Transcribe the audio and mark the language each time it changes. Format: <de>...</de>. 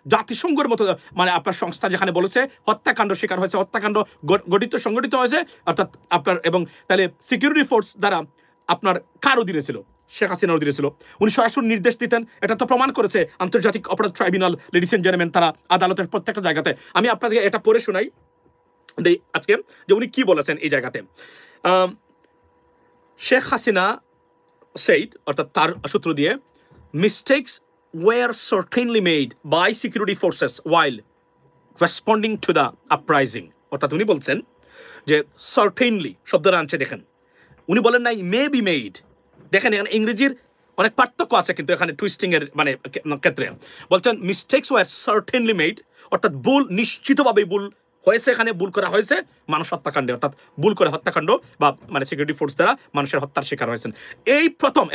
<bn>জাতিসংঘের মতো মানে আপনার সংস্থা যেখানে বলেছে হত্যাকাণ্ড স্বীকার হয়েছে, হত্যাকাণ্ড সংগঠিত হয়েছে, অর্থাৎ আপনার, এবং তাহলে সিকিউরিটি ফোর্স দ্বারা আপনার কার অধীনে ছিল? শেখ হাসিনার অধীনে ছিল। উনি সরাসরি নির্দেশ দিতেন, এটা তো প্রমাণ করেছে আন্তর্জাতিক অপরাধ ট্রাইব্যুনাল, লেডিস এন্ড জেন্টলম্যান, তারা আদালতের প্রত্যেকটা জায়গাতে। আমি আপনাদেরকে এটা পড়ে শোনাই আজকে যে উনি কি বলেছেন এই জায়গাতে।</bn> <en>Sheikh Hasina said,</en> <bn>অর্থাৎ তার সূত্র দিয়ে,</bn> <en>mistakes were certainly made by security forces while responding to the uprising।</en> <bn>অর্থাৎ উনি বলছেন যে certainly শব্দটা আনছে, দেখেন উনি বলেন নাই</bn> <en>may be made,</en> <bn>দেখেন এখানে ইংরেজির অনেক পার্থক্য আছে কিন্তু এখানে টুইস্টিং এর মানে ক্ষেত্রে বলছেন</bn> <en>mistakes were certainly made,</en> <bn>অর্থাৎ ভুল নিশ্চিতভাবেই ভুল হয়েছে, এখানে ভুল করা হয়েছে মানুষ হত্যাকাণ্ডে, অর্থাৎ ভুল করে হত্যাকাণ্ড বা মানে সিকিউরিটি ফোর্স দ্বারা মানুষের হত্যার শিকার হয়েছেন এই প্রথম।</bn>